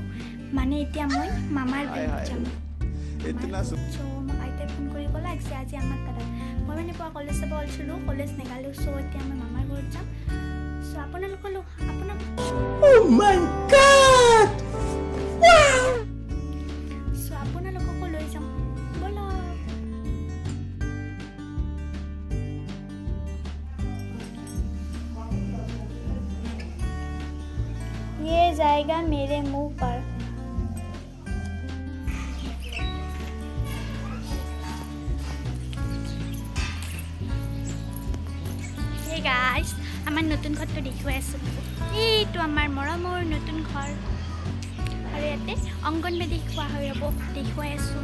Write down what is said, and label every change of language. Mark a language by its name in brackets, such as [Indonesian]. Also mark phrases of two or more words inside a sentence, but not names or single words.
[Assamese] মানে এতিয়া মই মামাৰ ঘৰত যাম। মোক আইতাই ফোন কৰি ক'লে আজি আমাৰ তাত। মই মানে পুৱা কলেজ যাব ওলাইছিলোঁ, কলেজ নেগালোঁ। চ' এতিয়া মই মামাৰ ঘৰত যাম। চ' আপোনালোকলৈ আপোনালোককো লৈ যাম ব'লা। [Hindi] ये जाएगा मेरे मुंह पर। [English] Hey guys, [Assamese] আমাৰ নতুন ঘৰটো দেখুৱাই আছোঁ। এইটো আমাৰ মৰমৰ নতুন ঘৰ। আৰু ইয়াতে অংগনবাদী খোৱা হৈ ৰ'ব, দেখুৱাই আছোঁ।